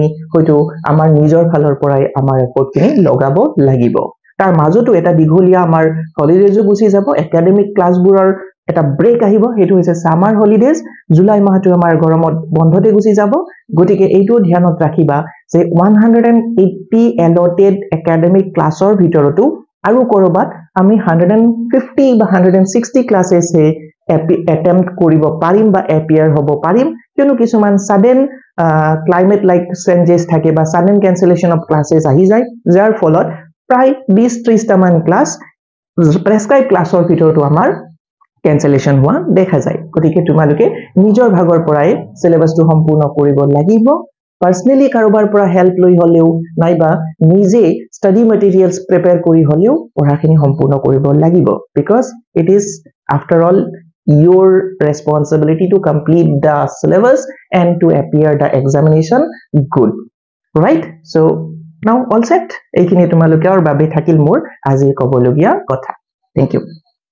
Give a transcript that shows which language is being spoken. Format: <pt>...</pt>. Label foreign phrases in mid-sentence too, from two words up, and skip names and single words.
<as>হয়তো আমাৰ নিজৰ ফালৰ পৰাই আমাৰ এফৰ্টখিনি লগাব লাগিব তাৰ মাজতো এটা দীঘলীয়া আমাৰ হলিডেজো গুচি যাব একাডেমিক ক্লাছবোৰৰ এটা ব্ৰেক আহিব হেতু হৈছে</as> <en>summer holidays</en> <as>জুলাই মাহটো আমাৰ গৰমত বন্ধতে গুচি যাব গতিকে এইটো ধ্যানত ৰাখিবা যে 180 এলটেড একাডেমিক ক্লাছৰ ভিতৰতো আৰু কৰবাত আমি 150 বা 160 ক্লাছেছে attempt কৰিব পাৰিম বা এপিয়াৰ হ'ব পাৰিম কিয়নো কিছুমান</as> <en>sudden climate like changes</en> <as>থাকে বা</as> <en>sudden cancellation of classes</en> <as>আহি যায় যাৰ ফলত প্ৰায় 20-30 টা মান ক্লাছ প্ৰেসক্ৰাইব ক্লাছৰ ভিতৰতো আমাৰ cancellation হোৱা দেখা যায় গতিকে তোমালোকে নিজৰ ভাগৰ পৰাই সিলেবাসটো সম্পূৰ্ণ কৰিব লাগিব পাৰ্সোনালি কাৰোবাৰ পৰা হেল্প লৈ হলেও নাইবা নিজে</as> <en>study materials</en> <as>প্ৰিপেয়াৰ কৰি হলেও পঢ়াখিনি সম্পূৰ্ণ কৰিব লাগিব</as> <en>because it is after all your responsibility to complete the syllabus and to appear the examination good right so now all set</en> <as>এইখিনি তোমালোকৰ বাবে থাকিল মোৰ আজি কবলগীয়া কথা</as> <en>thank you</en>